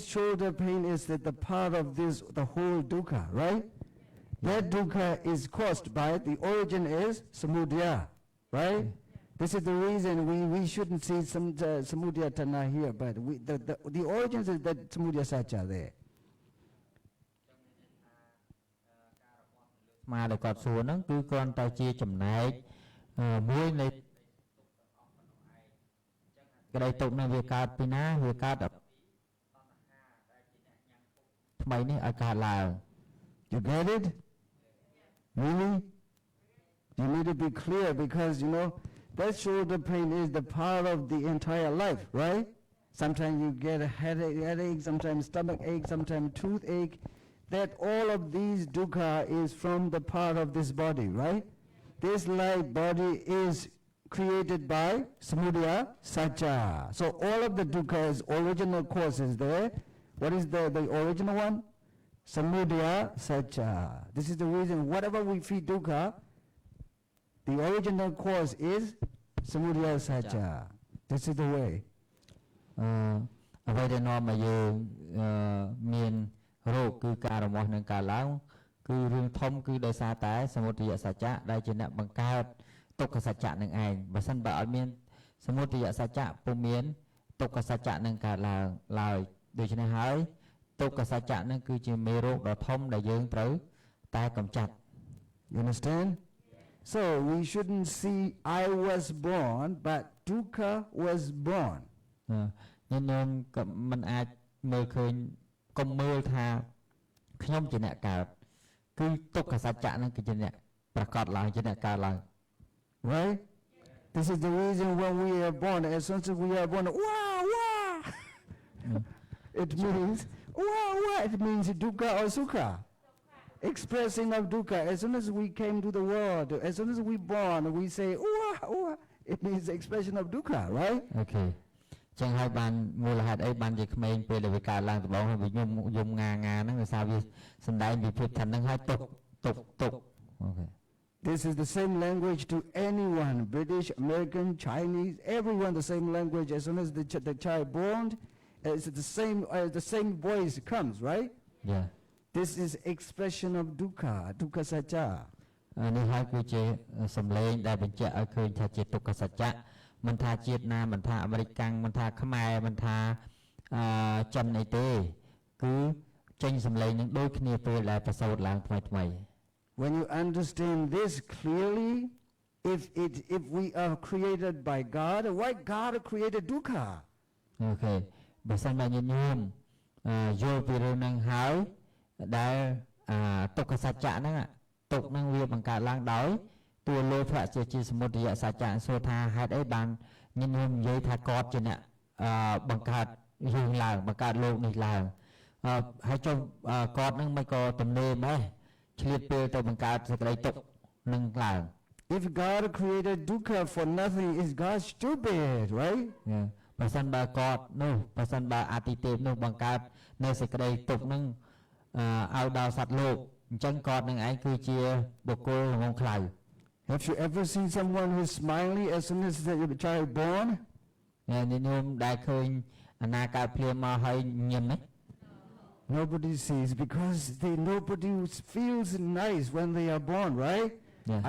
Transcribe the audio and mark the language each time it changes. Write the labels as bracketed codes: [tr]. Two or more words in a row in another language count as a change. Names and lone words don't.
[en] shoulder pain is the part of the whole dukkha, right? That dukkha is caused by, the origin is samudaya, right? This is the reason we shouldn't see some samudaya tana here, but the origins is that [pi] samudaya sacha [en] there. [km] ស្មាដែលគាត់សួរហ្នឹងគឺគ្រាន់តែជាចំណែកមួយនៃក្តីទុកនឹងវាកើតពីណាវាកើតថ្មីនេះឲ្យកើតឡើង [en] You get it? Really? You need to be clear because you know that shoulder pain is the part of the entire life, right? Sometimes you get a headache, sometimes stomach ache, sometimes toothache. That all of these dukkha is from the part of this body, right? This life body is created by [pi] samudaya satcha. [en] So all of the dukkha's original cause is there. What is the original one? [pi] Samudaya satcha. [en] This is the reason whatever we feel dukkha, the original cause is [pi] samudaya satcha. [en] This is the way. [km] អ្វីដែលនាំឲ្យយើងមានរោគគឺការរមាស់នឹងការឡើងគឺរឿងធំគឺដោយសារតែសមុទយសច្ចៈដែលជាអ្នកបង្កើតទុក្ខសច្ចៈនឹងឯងបើសិនបើអត់មានសមុទយសច្ចៈពុំមានទុក្ខសច្ចៈនឹងកើតឡើងឡើយដូច្នេះហើយទុក្ខសច្ចៈនឹងគឺជាមេរោគដ៏ធំដែលយើងត្រូវតែកម្ចាត់ [en] You understand? So we shouldn't see I was born but dukkha was born. [km] ញញោមក៏មិនអាចមើលឃើញកុំមើលថាខ្ញុំជាអ្នកកើតគឺទុក្ខសច្ចៈនឹងគឺជាអ្នកប្រកាសឡើងជាអ្នកកើតឡើង [en] Right? This is the reason when we are born, as soon as we are born, wah, wah. It means, wah, wah. It means dukkha or sukha. Expressing of dukkha. As soon as we came to the world, as soon as we born, we say, wah, wah. It means the expression of dukkha, right? Okay. [km] ចឹងហើយបានមូលហេតុអីបានជាក្មេងពេលដែលវាកើតឡើងដំបូងហើយវាយំងាហ្នឹងដោយសារវាសំដែងវិភាពថាហ្នឹងហើយទុក Okay. [en] This is the same language to anyone, British, American, Chinese, everyone the same language. As soon as the child born, it's the same voice comes, right? Yeah. This is expression of [pi] dukkha satcha. [km] នេះហើយគឺជាសម្លេងដែលបញ្ជាក់ឲ្យឃើញថាជាទុក្ខសច្ចៈមិនថាជាតិណាមិនថាអាមេរិកកាំងមិនថាខ្មែរមិនថាចិនអីទេគឺចេញសម្លេងនឹងដូចគ្នាពេលដែលប្រសូតឡើងថ្មី [en] When you understand this clearly, if we are created by God, why God created dukkha? Okay. [km] បើសិនបើញាតិញោមយល់ពីរឿងហ្នឹងហើយដែលទុក្ខសច្ចៈហ្នឹងទុក្ខហ្នឹងវាបង្កើតឡើងដោយតួលោភៈជាសមុទយសច្ចៈសួរថាហេតុអីបានញាតិញោមនិយាយថាគាត់ជាអ្នកបង្កើតរឿងឡើងបង្កើតលោកនេះឡើងហើយចុះគាត់ហ្នឹងមិនក៏ទំនេរម៉េះឆ្លៀតពេលទៅបង្កើតសេចក្តីទុក្ខនឹងឡើង [en] If God created dukkha for nothing, is God stupid, right? [km] បើសិនបើគាត់នោះបើសិនបើអតិទេពនោះបង្កើតនៅសេចក្តីទុក្ខនឹងឲ្យដល់សត្វលោកអញ្ចឹងគាត់នឹងឯងគឺជាបុគ្គលងងខ្លៅ [en] Have you ever seen someone who's smiling as soon as the child born? [km] ញាតិញោមដែលឃើញអាណាកើតភ្លាមមកហើយញឹមទេ [en] Nobody sees because nobody feels nice when they are born, right? Yeah.